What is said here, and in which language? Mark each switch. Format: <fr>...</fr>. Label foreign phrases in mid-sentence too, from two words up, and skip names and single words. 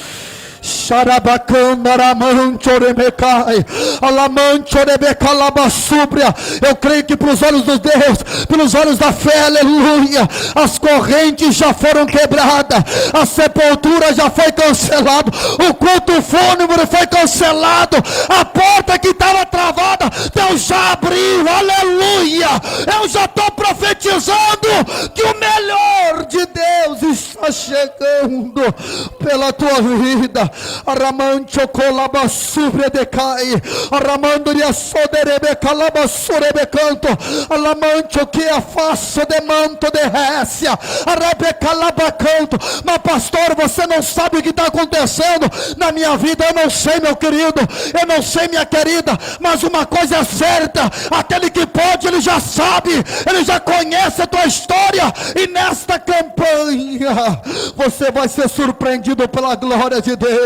<pt>Eu creio que pelos olhos de Deus, pelos olhos da fé, aleluia, as correntes já foram quebradas, a sepultura já foi cancelada, o culto fúnebre foi cancelado, a porta que estava travada, Deus já abriu, aleluia. Eu já estou profetizando que o melhor de Deus está chegando pela tua vida. Aramancho colabassubre decai, aramandoria soderebe calabassurebe canto, alamancho que afaço de manto de récia, arabe calabacanto. Mas pastor, você não sabe o que está acontecendo na minha vida. Eu não sei, meu querido, eu não sei, minha querida, mas uma coisa é certa: aquele que pode, ele já sabe, ele já conhece a tua história, e nesta campanha você vai ser surpreendido pela glória de Deus.</pt>